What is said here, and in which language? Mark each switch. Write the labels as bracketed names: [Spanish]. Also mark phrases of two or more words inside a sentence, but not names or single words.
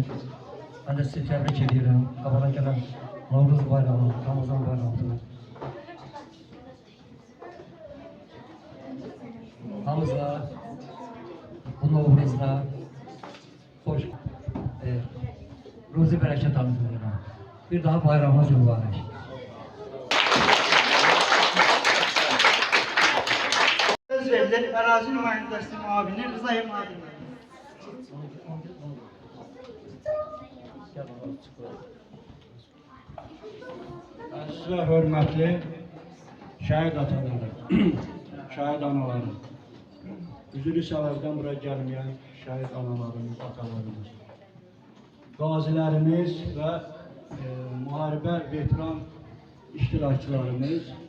[Turkish] Ben de sizi tebrik ediyorum. Kabala gelen Novruz Bayramı, Ramazan Bayramı. Hamıza, bu Novruz'da hoş, ruzi bereket anıtıyorum. Bir daha bayramımız mübarek. [Azerbaijani] Söz verilir Ərazi Nümayəndəsi Müavini Rızayev Nadir. Əziz və hörmətli şəhid ataları, şəhid anaları, üzülü səbəbdən buraya gəlməyən şəhid analarımız, atalarımız, qazilərimiz və müharibə veteran iştirakçılarımız,